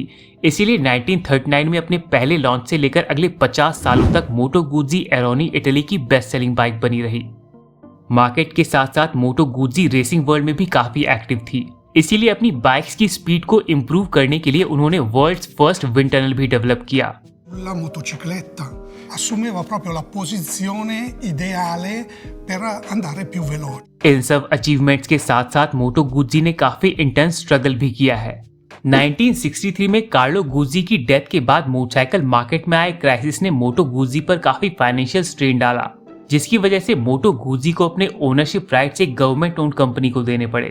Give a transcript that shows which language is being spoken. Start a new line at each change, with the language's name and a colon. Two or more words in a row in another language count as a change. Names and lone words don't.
Hindi: इसीलिए 1939 में अपने पहले लॉन्च से लेकर अगले 50 सालों तक मोटो गुज्जी एरोनी इटली की
English: best selling bike
Hindi: बनी रही। मार्केट के साथ साथ मोटो गुज्जी
English: racing world
Hindi: में भी काफी एक्टिव थी, इसीलिए अपनी बाइक्स की स्पीड को इम्प्रूव करने के लिए उन्होंने
English: world's first wind tunnel
Hindi: भी डेवलप किया।
Italian: La motocicletta assumeva proprio la posizione ideale per andare più veloce।
Hindi: इन सब अचीवमेंट्स के साथ साथ मोटो गुज्जी ने काफी
English: intense struggle
Hindi: भी किया है। 1963 में कार्लो गुज्जी की डेथ के बाद
English: motorcycle market
Hindi: में आए क्राइसिस ने मोटो गुज्जी पर काफी
English: financial strain
Hindi: डाला, जिसकी वजह से मोटो गुज्जी को अपने
English: ownership rights
Hindi: एक
English: government owned company
Hindi: को देने पड़े।